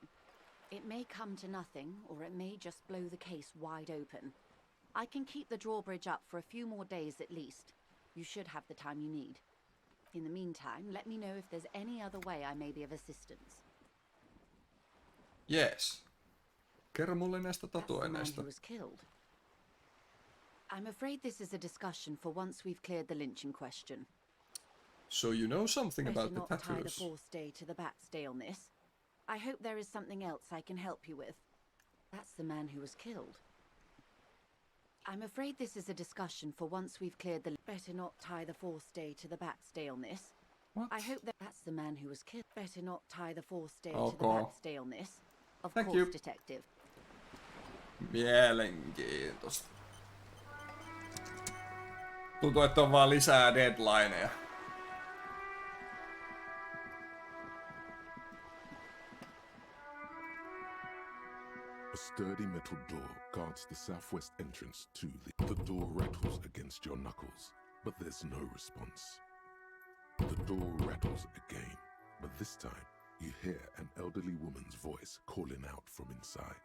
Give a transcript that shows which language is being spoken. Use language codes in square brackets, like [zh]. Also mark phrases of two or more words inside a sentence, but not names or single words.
[en] It may come to nothing, or it may just blow the case wide open. I can keep the drawbridge up for a few more days at least. You should have the time you need. In the meantime, let me know if there's any other way I may be of assistance. Yes. [fi] Kerro mulle näistä [en] That's the man [fi] tatuoinneista. [en] who was killed. I'm afraid this is a discussion for once we've cleared the lynching question. So you know something Better about the not tie the tattoos. forestay to the batstay on this. I hope there is something else I can help you with. That's the man who was killed. I'm afraid this is a discussion for once we've cleared the... Better not tie the forestay to the batstay on this. What? I hope that's the man who was killed. Better not tie the forestay Oh, to the God. batstay on this. Of Thank course, you. detective. [fi] Mielenkiintoista. Tuntuu, että on vaan lisää deadlineja. [en] A sturdy metal door guards the southwest entrance to the door rattles against your knuckles, but there's no response. The door rattles again, but this time you hear an elderly woman's voice calling out from inside.